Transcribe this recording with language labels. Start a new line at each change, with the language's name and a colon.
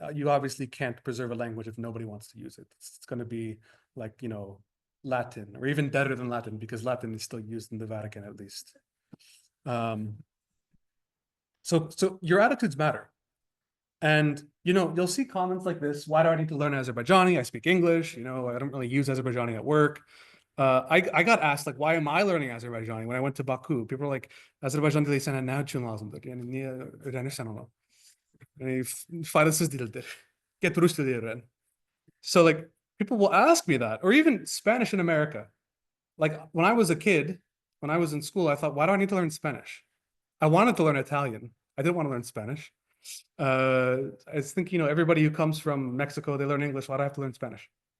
English: You obviously can't preserve a language if nobody wants to use it. It's going to be like, Latin, or even better than Latin, because Latin is still used in the Vatican, at least. So your attitudes matter. And, you'll see comments like this. Why do I need to learn Azerbaijani? I speak English, I don't really use Azerbaijani at work. I got asked, like, why am I learning Azerbaijani when I went to Baku? People are like,
Azerbaijani: Azerbaycan dili sana ne için lazımdır? Yani niye öğrenirsen onu? Yani faydasız değildir. Get Rus dili öğren.
English: So, like, people will ask me that, or even Spanish in America. Like, when I was a kid, when I was in school, I thought, why do I need to learn Spanish? I wanted to learn Italian. I didn't want to learn Spanish. I think, everybody who comes from Mexico, they learn English. Why do I have to learn Spanish?